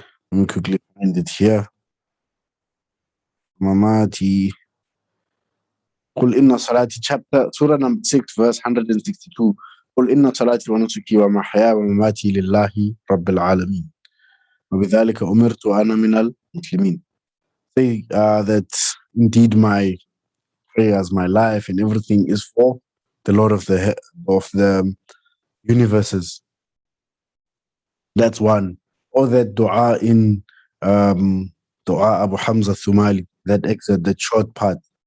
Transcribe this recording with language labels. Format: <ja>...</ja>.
<en>Let me quickly find it here. Mamati.</en> <ar>قل إن صلاتي,</ar> <en>chapter, surah number 6, verse 162.</en> <ar>قل إن صلاتي ونسكي ومحياي ومماتي لله رب العالمين وبذلك أمرت وأنا من المسلمين.</ar> <en>Say that indeed my prayers, my life, and everything is for the Lord of the universes. That's one. Or that dua in dua Abu Hamza Thumali, that excerpt, that short part.</en>